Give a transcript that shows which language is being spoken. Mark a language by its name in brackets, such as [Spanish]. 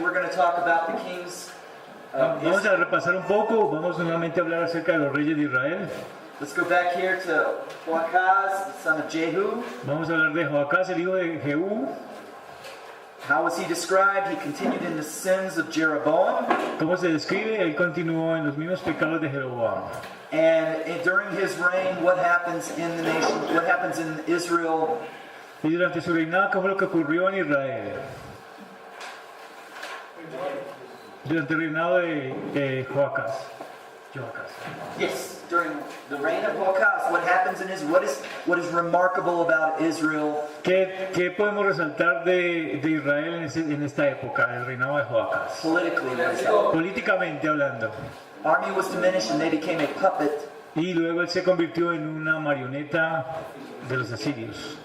[English] We're going to talk about the kings of [Spanish] Vamos [English] Israel. [Spanish] a repasar un poco, vamos nuevamente a hablar acerca de los reyes de Israel. [English] Let's go back here to Joachaz, the son of Jehu. [Spanish] Vamos a hablar de Joacás, el hijo de Jehú. [English] How was he described? He continued in the sins of Jeroboam. [Spanish] ¿Cómo se describe? Él continuó en los mismos pecados de Jeroboam. [English] And during his reign, what happens in the nation? What happens in Israel? [Spanish] Y durante su reinado, ¿qué fue lo que ocurrió en Israel? Durante el reinado de Joacás. [English] Yes, during the reign of Joachaz, what happens in Israel? What is remarkable about Israel? [Spanish] ¿Qué podemos resaltar de Israel en esta época, el reinado de Joacás? [English] Politically, what is happening? [Spanish] Políticamente hablando. [English] Army was diminished and they became a puppet [Spanish] Y luego él se convirtió en una marioneta de los asirios,